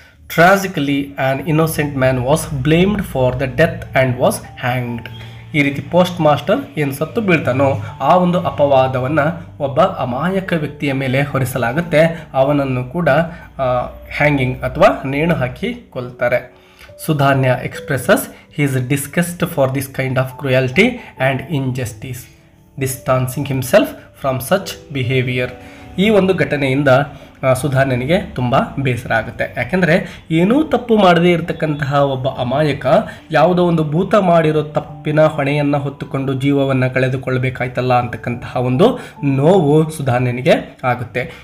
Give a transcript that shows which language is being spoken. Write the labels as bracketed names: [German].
[English] Tragically an innocent man was blamed for the death and was hanged. [Kannada] ಈ ರೀತಿ post master ಏನು ಸತ್ತು ಬೀಳ್ತಾನೋ ಆ ಒಂದು ಅಪವಾದವನ್ನು ಒಬ್ಬ ಅಮಾಯಕ ವ್ಯಕ್ತಿಯ ಮೇಲೆ ಹೊರಿಸಲಾಗುತ್ತೆ, ಅವನನ್ನು ಕೂಡ ಹ್ಯಾಂಗಿಂಗ್ ಅಥವಾ ನೇಣು ಹಾಕಿ ಕೊಲ್ತಾರೆ. [English] Sudhanya expresses his disgust for this kind of cruelty and injustice, distancing himself from such behavior. [Kannada] ಈ ಒಂದು ಘಟನೆಯಿಂದ ಸುಧಾನ್ಯನಿಗೆ ತುಂಬ ಬೇಸರ ಆಗುತ್ತೆ, ಯಾಕೆಂದರೆ ಏನೂ ತಪ್ಪು ಮಾಡದೇ ಇರತಕ್ಕಂತಹ ಒಬ್ಬ ಅಮಾಯಕ ಯಾವುದೋ ಒಂದು ಭೂತ ಮಾಡಿರೋ ತಪ್ಪಿನ ಹೊಣೆಯನ್ನು ಹೊತ್ತುಕೊಂಡು ಜೀವವನ್ನು ಕಳೆದುಕೊಳ್ಳಬೇಕಾಯ್ತಲ್ಲ ಅಂತಕ್ಕಂತಹ ಒಂದು ನೋವು ಸುಧಾನ್ಯನಿಗೆ ಆಗುತ್ತೆ.